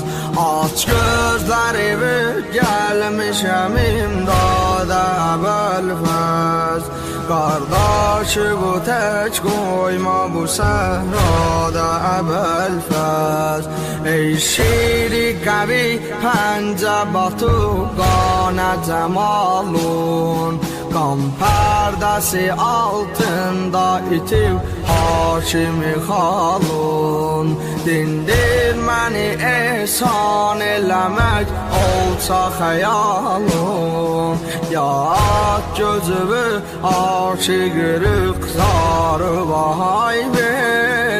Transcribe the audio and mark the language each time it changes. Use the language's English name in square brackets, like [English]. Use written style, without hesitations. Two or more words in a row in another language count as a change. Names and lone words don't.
[Turkish] Aç gözlerimi gelmişem imdada evvel fez. Kardeşi bu tek koyma bu sehrada evvel fez. [Azerbaijani] Ey şiiri qavi pəncə batıb qana cəmalun, qan pərdəsi altında itib Haşimi xalun. Dindir məni ehsan eləmək olsa xəyalun, ya gözümü aşıqı rüxsarı vahay ver.